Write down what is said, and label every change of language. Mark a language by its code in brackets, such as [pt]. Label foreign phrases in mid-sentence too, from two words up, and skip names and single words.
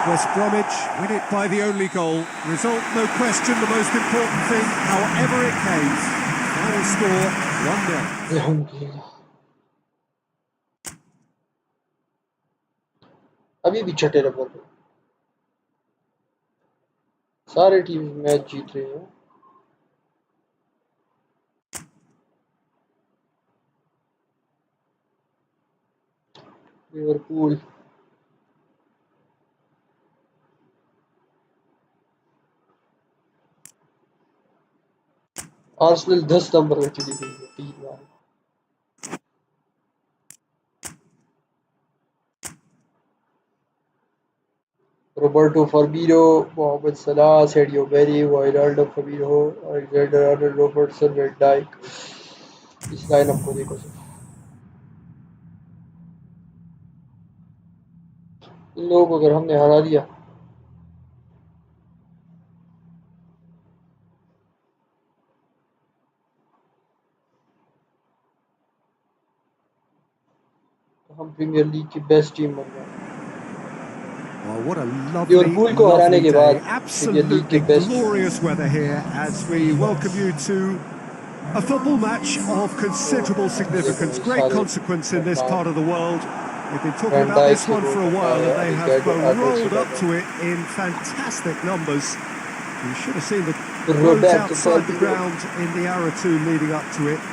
[en] West Bromwich win it by the only goal. Result, no question, the most important thing, however it came. Final score, 1-0. [hi] अल्हम्दुलिल्लाह अभी भी छठे नंबर पे सारे टीम मैच जीत रहे हैं लिवरपूल आर्सेनल 10 नंबर पे चली गई है 3 बार Roberto Firmino, Mohamed Salah, Sadio Mane, Wijnaldum, Fabinho, Alexander-Arnold, Robertson, Van Dijk. इस लाइनअप को देखो सिर्फ इन लोगों को अगर हमने हरा दिया तो हम प्रीमियर लीग की [en] best team [hi] बन गए [en] Well, what a [hi] लिवरपूल को हराने [en] lovely [hi] के [en] day. [hi] बाद प्रीमियर लीग [en] Absolutely [hi] के बेस्ट [en] glorious weather here as we welcome you to a football match of considerable significance. Great consequence in this part of the world. We've been talking about this one for a while and they have rolled up to it in fantastic numbers. You should have seen the roads outside the ground in the hour or two leading up to it.